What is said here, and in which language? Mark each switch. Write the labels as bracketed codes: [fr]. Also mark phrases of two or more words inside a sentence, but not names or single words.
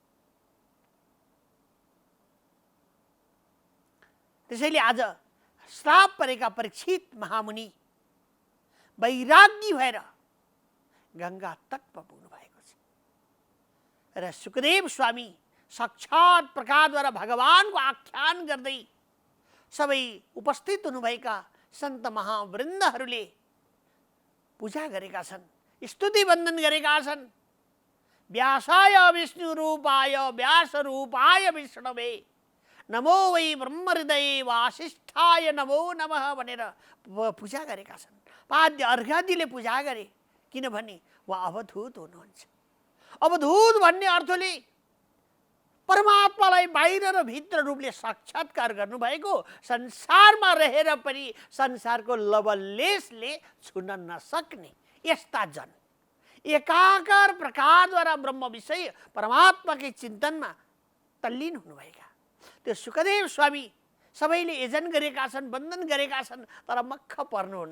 [ne] त्यसैले आज श्राप परेका परीक्षित महामुनि वैरागी भएर गंगा तटमा पुग्नु भएको छ र सुखदेव स्वामी साक्षात प्रकारद्वारा भगवानको आख्यान गर्दै सबै उपस्थित हुनुभएका सन्त महावृन्दहरूले पूजा गरेका छन्, स्तुति वन्दन गरेका छन्। [sa] व्यासाय विष्णु रूपाय व्यास रूपाय विष्णवे नमो वै ब्रह्महृदय वासिष्ठाय नमो नमः [ne] भनेर पूजा गरेका छन्। पाद्य अर्घादिले पूजा गरे, किनभने उहाँ अवधूत हुनुहुन्छ। अवधूत भन्ने अर्थले परमात्मालाई बाहिर र भित्र रूपले साक्षात्कार गर्नुभएको, संसारमा रहेर पनि संसारको लवलेशले छुन नसक्ने यस्ता जन एकाकार प्रकारद्वारा ब्रह्म विषय परमात्माकै चिन्तनमा तल्लीन हुनुभएका त्यो सुखदेव स्वामी सबैले यजन गरेका छन्, वन्दन गरेका छन्, तर मक्ख पर्नुहुन्न।